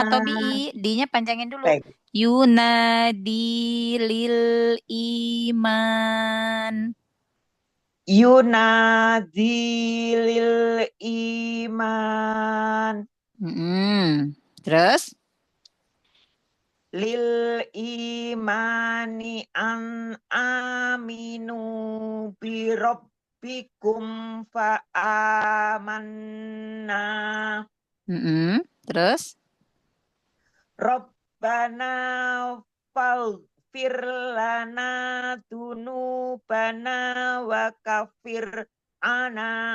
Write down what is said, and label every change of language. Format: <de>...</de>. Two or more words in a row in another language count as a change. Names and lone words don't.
<id>matobi. D-nya panjangin dulu. Baik.</id> <ar>Yunadilil iman. Yunadilil iman.</ar> <id>Terus?</id> <ar>Lil imani an aminu bi rabbikum fa amanna.</ar> <id>Terus?</id> <ar>Rabbana faghfir lana dunubana wa kafir ana.</ar>